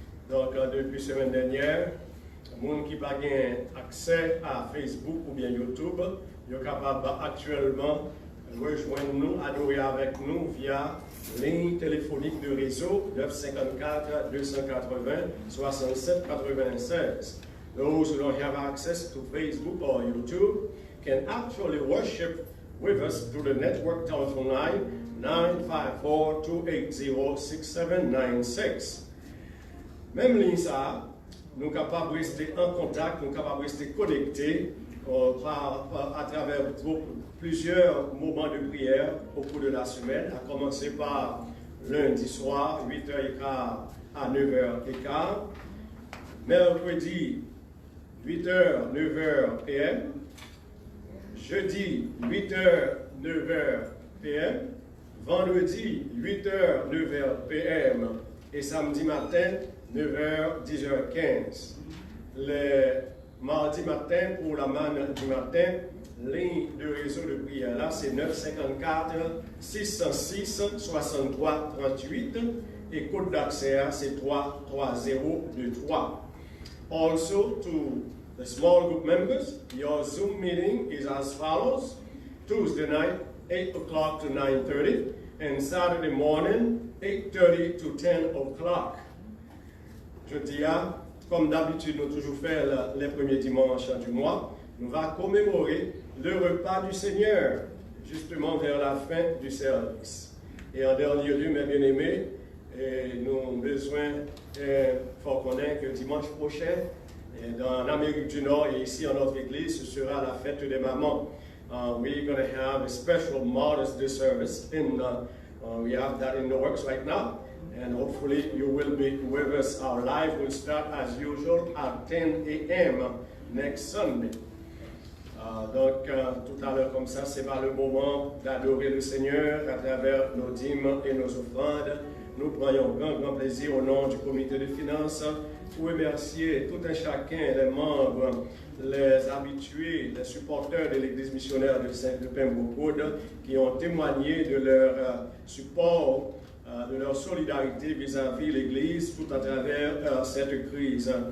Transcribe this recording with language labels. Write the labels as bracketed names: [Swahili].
[French] Donc depuis la semaine dernière, les gens qui n'ont pas accès à Facebook ou bien YouTube, ils sont capables actuellement de rejoindre nous, adorer avec nous via ligne téléphonique de réseau 954 280 67 96. [English] Those who don't have access to Facebook or YouTube can actually worship with us through the network telephone line 954-280-6796. [French] Même ligne ça, nous sommes capables de rester en contact, nous sommes capables de rester connectés à travers plusieurs moments de prière au cours de la semaine, à commencer par lundi soir, 8h15 à 9h15, mercredi, 8h, 9h PM, jeudi, 8h, 9h PM, vendredi, 8h, 9h PM et samedi matin, 9h, 10h15. Le mardi matin, pour la manne du matin, ligne de réseau de prière là, c'est 954 606 63 38 et code d'accès c'est 33023. [English] Also, to the small group members, your Zoom meeting is as follows: Tuesday night, 8 o'clock to 9:30, and Saturday morning, 8:30 to 10 o'clock. [French] Je dis, comme d'habitude, nous toujours fait les premiers dimanches du mois, nous allons commémorer le repas du Seigneur, justement vers la fin du service. Et en dernier lieu, mes bien-aimés, nous avons besoin de connaître que dimanche prochain, dans l'Amérique du Nord et ici en notre église, ce sera la fête des mamans. [English] We're going to have a special Mother's Day service, and we have that in the works right now. And hopefully you will be with us. Our live will start as usual at 10 a.m. next Sunday. [French] Donc, tout à l'heure comme ça, c'est pas le moment d'adorer le Seigneur à travers nos dîmes et nos offrandes. Nous prenons grand plaisir au nom du comité de finances pour remercier tout un chacun, les membres, les habitués, les supporters de l'Église missionnaire de Saint-Pembroke qui ont témoigné de leur support, de leur solidarité vis-à-vis de l'Église tout à travers cette crise.